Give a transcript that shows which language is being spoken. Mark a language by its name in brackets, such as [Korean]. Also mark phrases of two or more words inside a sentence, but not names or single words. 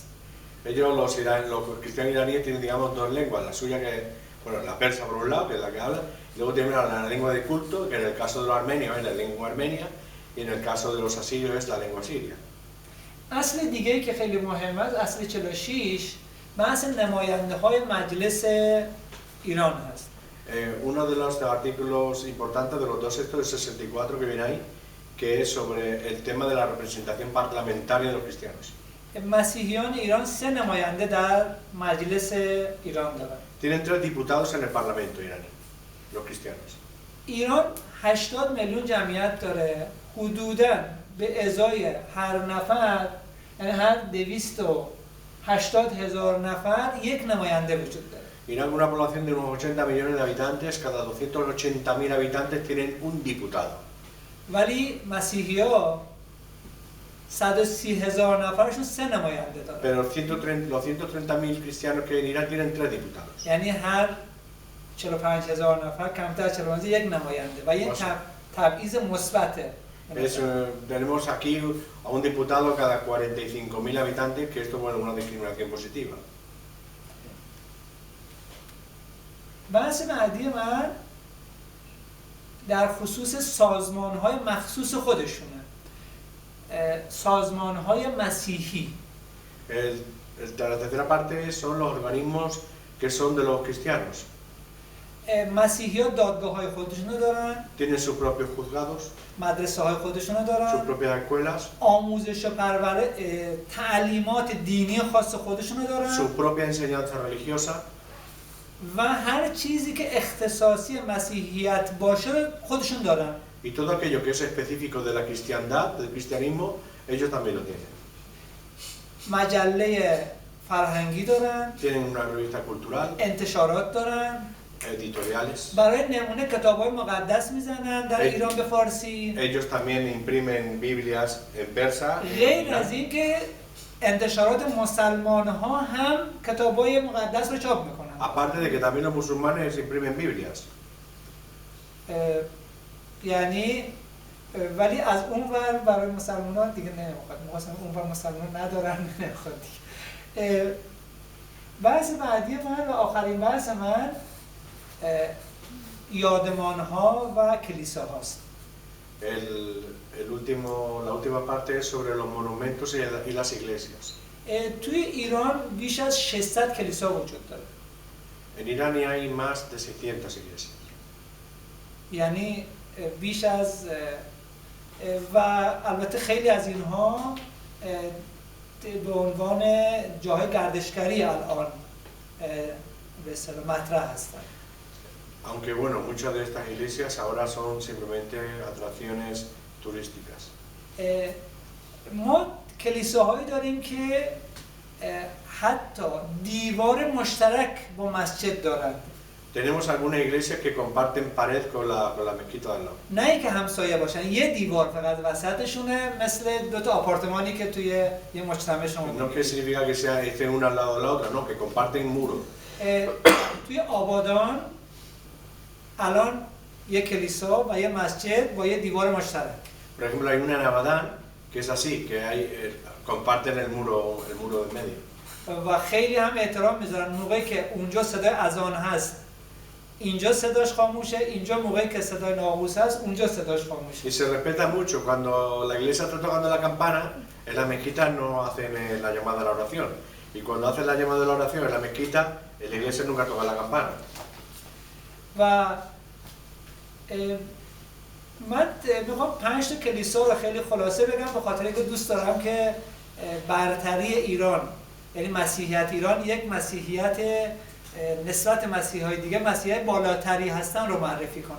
[Spanish] Ellos, los cristianos iraníes, tienen, digamos, dos lenguas, la suya que, bueno, la persa por un lado, que es la que habla, y luego tienen la lengua de culto, que en el caso de los armenios es la lengua armenia, y en el caso de los asirios es la lengua siria. [Persian] اصل دیگه‌ای که خیلی مهمه است، اصل 46 بحث نماینده‌های مجلس ایران هست. [Spanish] Uno de los artículos importantes de los dos textos del 64 que viene ahí, que es sobre el tema de la representación parlamentaria de los cristianos. [Persian] مسیحیان ایران 3 نماینده در مجلس ایران دارن. [Spanish] Tienen 3 diputados en el parlamento iraní, los cristianos. [Persian] ایران 80 میلیون جمعیت داره، حدوداً به ازای هر نفر، یعنی هر 280,000 نفر یک نماینده وجود داره. [Spanish] Irán, con una población de unos 80 millones de habitantes, cada 280.000 habitantes tienen un diputado. [Persian] ولی مسیحی‌ها 130,000 نفرشون 3 نماینده دارن. [Spanish] Pero los 130.000 cristianos que hay en Irán tienen 3 diputados. [Persian] یعنی هر 45,000 نفر کمتر از 45 یک نماینده و این تبعیض مثبته. [Spanish] Tenemos aquí a un diputado cada 45.000 habitantes, que esto es una discriminación positiva. [Persian] بحث بعدی من در خصوص سازمان‌های مخصوص خودشونه، سازمان‌های مسیحی. [Spanish] La tercera parte son los organismos que son de los cristianos. [Persian] مسیحی‌ها دادگاه‌های خودشونو دارن، [Spanish] Tienen sus propios juzgados, [Persian] مدرسه‌های خودشونو [Spanish] sus [Persian] دارن، [Spanish] propias escuelas, [Persian] آموزش و تعلیمات دینی خاص خودشونو [Spanish] su [Persian] دارن [Spanish] propia enseñanza religiosa, [Persian] و هر چیزی که اختصاصی مسیحیت باشه خودشون دارن. [Spanish] y todo aquello que es específico de la cristiandad, del cristianismo, ellos también lo tienen. [Persian] مجله فرهنگی دارن، [Spanish] Tienen una revista cultural, [Persian] انتشارات دارن، [Spanish] editoriales. [Persian] برای نمونه کتاب‌های مقدس میزنن در ایران به فارسی. [Spanish] Ellos también imprimen Biblias en persa. [Persian] غیر از این که انتشارات مسلمان‌ها هم کتاب‌های مقدس رو چاپ میکنن. [Spanish] Aparte de que también los musulmanes imprimen Biblias. [Persian] یعنی ولی از اون ور برای مسلمان‌ها دیگه نمیخواد. می‌خواستم اون ور مسلمان ندارن نمیخواد دیگه. بحث بعدی من و آخرین بحث من یادمان‌ها و کلیساهاست. [Spanish] La última parte es sobre los monumentos y las iglesias. [Persian] توی ایران بیش از 600 کلیسا وجود داره. [Spanish] En Irán hay más de 600 iglesias. [Persian] یعنی بیش از و البته خیلی از اینها به عنوان جای گردشگری الان به اصطلاح مطرح هستند. [Spanish] Aunque bueno, muchas de estas iglesias ahora son simplemente atracciones turísticas. [Persian] ما کلیساهایی داریم که حتی دیوار مشترک با مسجد دارند. [Spanish] Tenemos algunas iglesias que comparten pared con la mezquita al lado. [Persian] نه اینکه همسایه باشن، یه دیوار فقط وسطشونه، مثل دو تا آپارتمانی که توی یه مجتمع شما [Spanish] No [Persian] می‌بینید. [Spanish] que significa que estén una al lado de la otra, no, que comparten muros. [Persian] توی آبادان الان یه کلیسا و یه مسجد با یه دیوار مشترک. [Spanish] Por ejemplo, hay una en Abadán que es así, que comparten el muro en medio. [Persian] و خیلی هم احترام میذارن موقعی که اونجا صدای اذان هست اینجا صداش خاموشه، اینجا موقعی که صدای ناقوس هست اونجا صداش خاموشه. [Spanish] Y se respeta mucho cuando la iglesia está tocando la campana, en la mezquita no hacen la llamada a la oración. Y cuando hacen la llamada de la oración en la mezquita, en la iglesia nunca toca la campana. [Persian] و من میخوام 5 تا کلیسا رو خیلی خلاصه بگم به خاطر اینکه دوست دارم که برتری ایران، یعنی مسیحیت ایران یک مسیحیت نسبت مسیحی‌های دیگه مسیحیت بالاتری هستن رو معرفی کنم.